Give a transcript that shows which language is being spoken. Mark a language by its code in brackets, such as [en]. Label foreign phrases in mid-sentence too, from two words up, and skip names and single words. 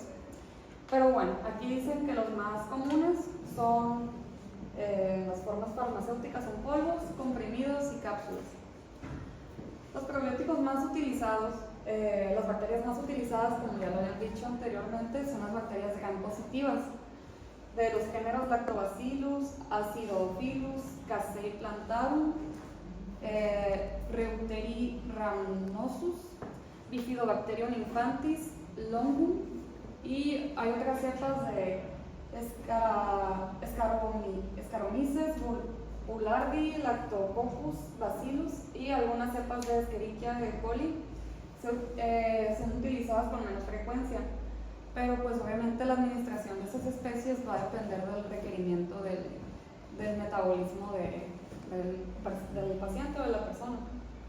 [es] Pero bueno, aquí dicen que los más comunes son las formas farmacéuticas en polvos, comprimidos y cápsulas. Los probióticos más utilizados, las bacterias más utilizadas, como ya lo habían dicho anteriormente, son las bacterias gram positivas, de los géneros Lactobacillus, Acidophilus, Casei plantarum, Reuteri rhamnosus, Bifidobacterium infantis, Longum, y hay otras cepas de Saccharomyces boulardii, Lactococcus bacillus y algunas cepas de Escherichia coli son utilizadas con menos frecuencia, pero pues obviamente la administración de esas especies va a depender del requerimiento del metabolismo del paciente o de la persona.